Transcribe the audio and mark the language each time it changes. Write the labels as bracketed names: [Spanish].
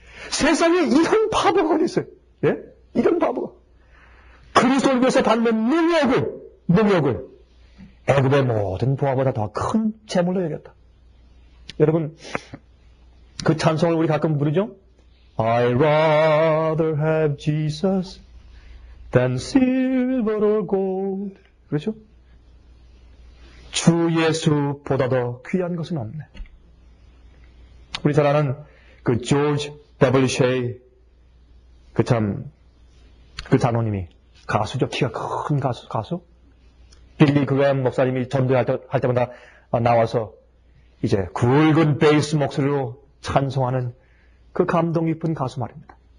[Korean] 세상에 이런 바보가 어디 있어요? 예? 이런 바보가. 그리스도를 위해서 받는 능력을 애굽의 모든 부하보다 더 큰 재물로 여겼다. 여러분, 그 찬송을 우리 가끔 부르죠? [English] I'd rather have Jesus than silver or gold. [Korean] 그렇죠? 주 예수보다 더 귀한 것은 없네. 우리 잘 아는 그 조지 W. 쉐이 그 장로님이 가수죠. 키가 큰 가수. 빌리 그램 목사님이 전도할 때마다 나와서 이제 굵은 베이스 목소리로 찬송하는 그 감동 깊은 가수 말입니다.